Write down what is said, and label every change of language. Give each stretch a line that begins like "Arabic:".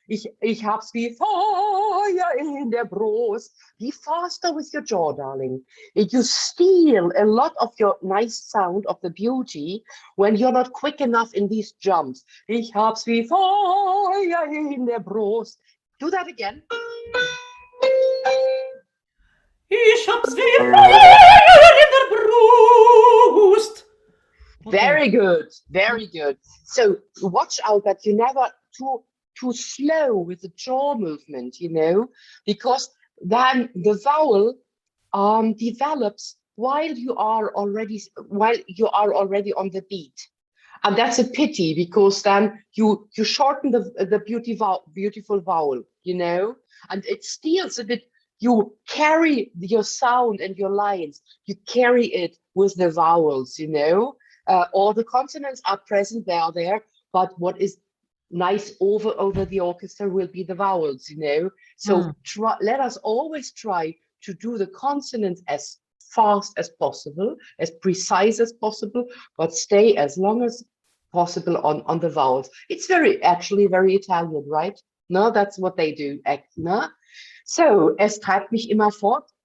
German: Ich hab's wie Feuer in der Brust.
English: Be faster with your jaw, darling. You steal a lot of your nice sound, of the beauty, when you're not quick enough in these jumps.
German: Ich hab's wie Feuer in der Brust.
English: Do that again.
German: Ich hab's wie Feuer in der Brust.
English: Very good, very good. So watch out that you never too slow with the jaw movement, you know, because then the vowel develops while you are already on the beat. And that's a pity, because then you shorten the beautiful vowel, you know, and it steals a bit. You carry your sound and your lines, you carry it with the vowels, you know. All the consonants are present, they are there, but what is nice over the orchestra will be the vowels, you know. So let us always try to do the consonants as fast as possible, as precise as possible, but stay as long as possible on the vowels. It's actually very Italian, right? No, that's what they do. No?
German: So, es treibt mich immer fort.